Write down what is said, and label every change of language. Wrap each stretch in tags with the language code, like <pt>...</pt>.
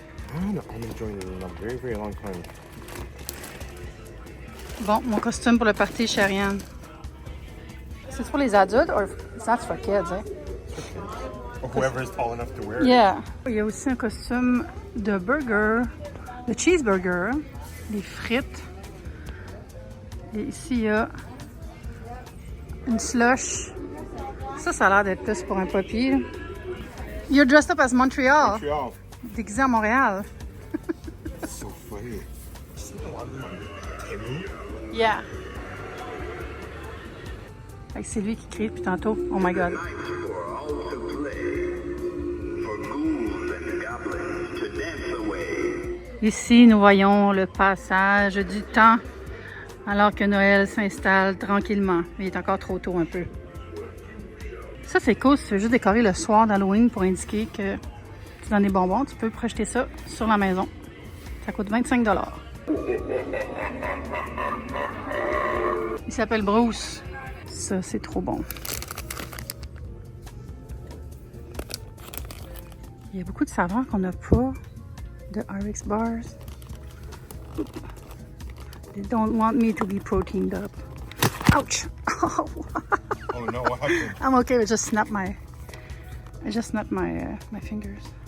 <en>I haven't almond joy in a very, very long time.</en> <fr>Bon, mon costume pour le party chez Ariane. C'est pour les adultes ou c'est</fr> <en>for kids,</en> <fr>hein?</fr> <en>Or whoever is tall enough to wear it. Yeah.</en> <fr>Il y a aussi un costume de burger, de cheeseburger, des frites. Et ici, il y a une slush. Ça a l'air d'être plus pour un poppy.</fr> <en>You're dressed up as Montreal. Montreal.</en> <fr>Déguisé à Montréal.</fr> <en>That's so funny. You see a lot of them on Temu? Yeah.</en> <fr>Fait que c'est lui qui crie depuis tantôt.</fr> <en>Oh my god.</en> <fr>Ici, nous voyons le passage du temps alors que Noël s'installe tranquillement. Il est encore trop tôt un peu. Ça, c'est cool si tu veux juste décorer le soir d'Halloween pour indiquer que tu donnes des bonbons. Tu peux projeter ça sur la maison. Ça coûte 25 $. Il s'appelle Bruce. Ça, c'est trop bon. Il y a beaucoup de saveurs qu'on n'a pas de RX bars.</fr> <en>They don't want me to be proteined up. Ouch! Oh no, what happened? I'm okay. I just snapped my my fingers.</en>